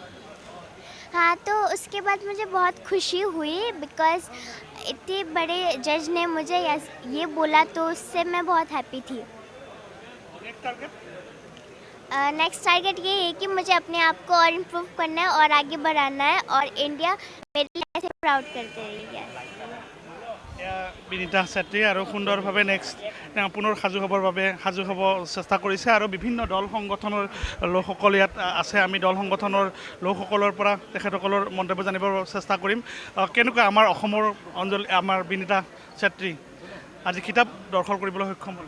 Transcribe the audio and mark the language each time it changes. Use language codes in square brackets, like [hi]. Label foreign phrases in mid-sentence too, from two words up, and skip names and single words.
[hi] हाँ तो उसके बाद मुझे बहुत खुशी हुई बिकॉज इतने बड़े जज ने मुझे ये बोला तो उससे मैं बहुत हैप्पी थी। [en] next target [hi] ये है कि मुझे अपने आप को और इम्प्रूव करना है और आगे बढ़ाना है और इंडिया मेरे लिए ऐसे प्राउड करते रहिए। [as] বিনীতা চেত্ৰী আৰু সুন্দৰভাৱে নেক্সট পুনৰ সাজু হ'ব চেষ্টা কৰিছে আৰু বিভিন্ন দল সংগঠনৰ লোকসকল ইয়াত আছে। আমি দল সংগঠনৰ লোকসকলৰ পৰা তেখেতসকলৰ মন্তব্য জানিবৰ চেষ্টা কৰিম। কেনেকুৱা আমাৰ অসমৰ আমাৰ বিনীতা চেত্ৰী আজি কিতাপ দখল কৰিবলৈ সক্ষম হ'ল?